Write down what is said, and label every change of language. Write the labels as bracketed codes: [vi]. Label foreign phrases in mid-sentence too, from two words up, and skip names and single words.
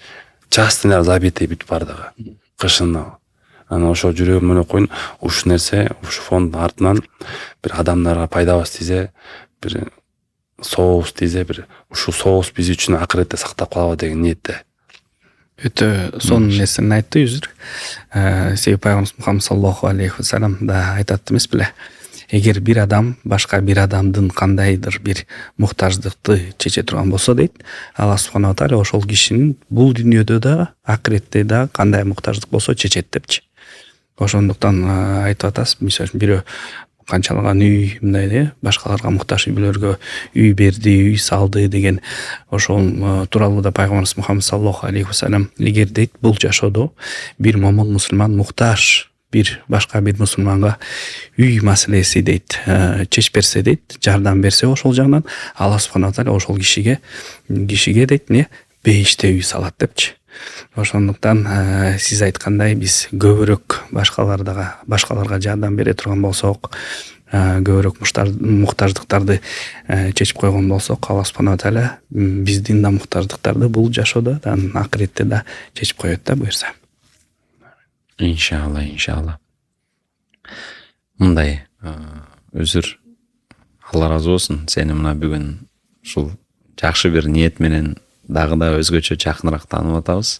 [ky] Частныйлар забитый бүтүп бардыгы. Кышын анан ошо жүрөгүм эле коюн, ушул нерсе, ушу фонд артынан бир адамдарга пайдабыз тийсе, бир сообуз тийсе, бир ушул сообуз биз үчүн акыретте сактап калабы деген ниетте. Өтө сонун нерсени айтты Үзүр. Себеби пайгамбарыбыз Мухаммад [ar] صلى الله عليه وسلم [ky] да айтат эмес беле? Эгер бир адам башка бир адамдын кандайдыр бир муктаждыкты чече турган болсо дейт, Аллах [ar] سبحانه وتعالى [ky] ошол кишинин бул дүйнөдө да, акыретте да кандай муктаждык болсо чечет депчи. Ошондуктан айтып атасыз, мисалы үчүн бирөө канчалаган үй мындай башкаларга муктаж үйлөргө үй берди, үй салды деген ошол тууралуу да пайгамбарыбыз Мухаммад [ar] صلى الله عليه وسلم [ky] илгери дейт, бул жашоодо бир момун мусулман муктаж бир башка бир мусулманга үй маселеси дейт, чечип берсе дейт, жардам берсе ошол жагынан Аллах [ar] سبحانه تعالى [ky] ошол кишиге дейт не бейиште үй салат депчи. Ошондуктан сиз айткандай биз көбүрөөк башкаларга жардам бере турган болсок, көбүрөөк муктаждыктарды чечип койгон болсок, Аллах [ar] سبحانه تعالى [ky] биздин да муктаждыктарды бул жашоодо да акыретте да чечип коет да буюрса. Иншалла. Мындай Үзүр, Алла разы болсун, сени мына бүгүн ушул жакшы бир ниет менен дагы да өзгөчө жакыныраак таанып атабыз.